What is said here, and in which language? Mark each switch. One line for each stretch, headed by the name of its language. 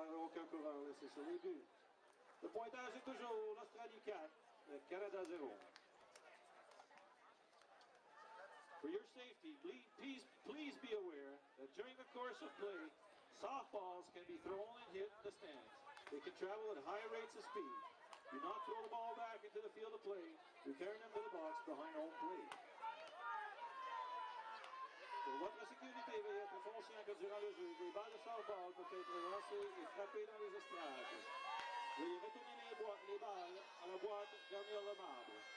French: aucun coureur laissé sur les buts. Le pointage est toujours l'Australie 4, le Canada 0.
English: For your safety, please be aware that during the course of play, softballs can be thrown and hit in the stands. They can travel at high rates of speed. Do not throw the ball back into the field of play. Return them to the box behind home plate.
French: Pour votre sécurité, veuillez être conscient que durant le jeu, les balles de softball peuvent être lancées et frappées dans les estrades. Veuillez retourner les balles à la boîte derrière le marbre.